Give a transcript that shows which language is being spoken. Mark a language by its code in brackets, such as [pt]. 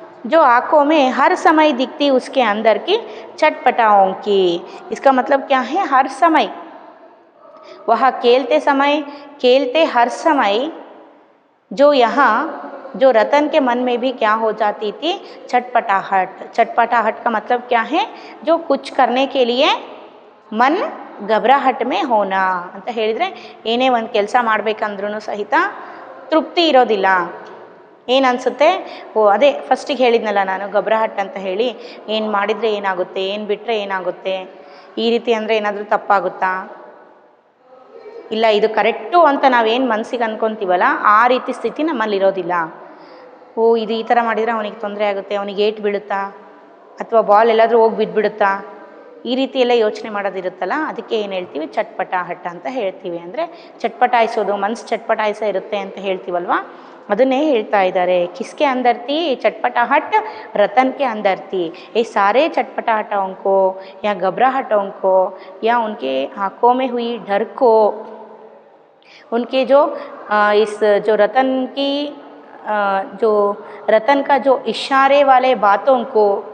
[hi] जो आँखों में हर समय दिखती उसके अंदर की चटपटाओं की, इसका मतलब क्या है, हर समय वह खेलते हर समय जो यहाँ जो रतन के मन में भी क्या हो जाती थी, चटपटाहट। चटपटाहट का मतलब क्या है, जो कुछ करने के लिए मन घबराहट में होना [kn] ಅಂತ ಹೇಳಿದರೆ, ಏನೇ ಒಂದು ಕೆಲಸ ಮಾಡಬೇಕಂದ್ರೂ ಸಹಿತ ತೃಪ್ತಿ ಇರೋದಿಲ್ಲ। ಏನು ಅನಿಸುತ್ತೆ, ಓ ಅದೇ ಫಸ್ಟಿಗೆ ಹೇಳಿದ್ನಲ್ಲ ನಾನು घबराहट ಅಂತ ಹೇಳಿ, ಏನು ಮಾಡಿದರೆ ಏನಾಗುತ್ತೆ, ಏನು ಬಿಟ್ಟರೆ ಏನಾಗುತ್ತೆ, ಈ ರೀತಿ ಅಂದರೆ ಏನಾದರೂ ತಪ್ಪಾಗುತ್ತಾ, ಇಲ್ಲ ಇದು ಕರೆಕ್ಟು ಅಂತ ನಾವೇನು ಮನಸ್ಸಿಗೆ ಅಂದ್ಕೊತೀವಲ್ಲ ಆ ರೀತಿ ಸ್ಥಿತಿ ನಮ್ಮಲ್ಲಿರೋದಿಲ್ಲ। ಓ ಇದು ಈ ಥರ ಮಾಡಿದರೆ ಅವನಿಗೆ ತೊಂದರೆ ಆಗುತ್ತೆ, ಅವನಿಗೆ ಏಟು ಬೀಳುತ್ತಾ ಅಥವಾ ಬಾಲ್ ಎಲ್ಲಾದರೂ ಹೋಗಿ ಬಿದ್ದುಬಿಡುತ್ತಾ, ಈ ರೀತಿ ಎಲ್ಲ ಯೋಚನೆ ಮಾಡೋದಿರುತ್ತಲ್ಲ, ಅದಕ್ಕೆ ಏನು ಹೇಳ್ತೀವಿ, ಚಟ್ಪಟಾಹಟ್ ಅಂತ ಹೇಳ್ತೀವಿ। ಅಂದರೆ ಚಟ್ಪಟಾಯಿಸೋದು, ಮನಸ್ಸು ಚಟ್ಪಟಾಯಿಸ ಇರುತ್ತೆ ಅಂತ ಹೇಳ್ತೀವಲ್ವ, ಅದನ್ನೇ ಹೇಳ್ತಾ ಇದ್ದಾರೆ। [hi] किसके अंदर थी चटपटाहट, रतन के अंदर थी। ये सारे चटपटाहटों को या घबराहटों को या उनके आँखों में हुई डर को, उनके जो इस जो रतन की जो रतन का जो इशारे वाले बातों को,